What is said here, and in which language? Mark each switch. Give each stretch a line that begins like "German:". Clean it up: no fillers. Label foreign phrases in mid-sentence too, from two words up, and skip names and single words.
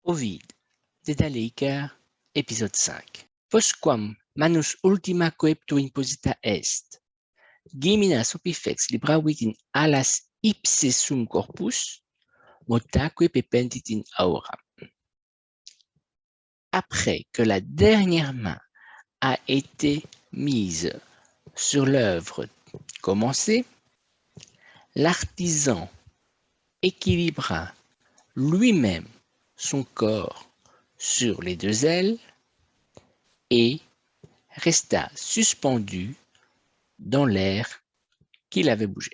French: Ovid, Dedalica, épisode 5.
Latin: Postquam manus ultima coepto imposita est, geminas opifex libravit in alas ipse sum corpus, motaque pependit in aura.
French: Après que la dernière main a été mise sur l'œuvre commencée, l'artisan équilibra lui-même son corps sur les deux ailes et resta suspendu dans l'air qu'il avait bougé.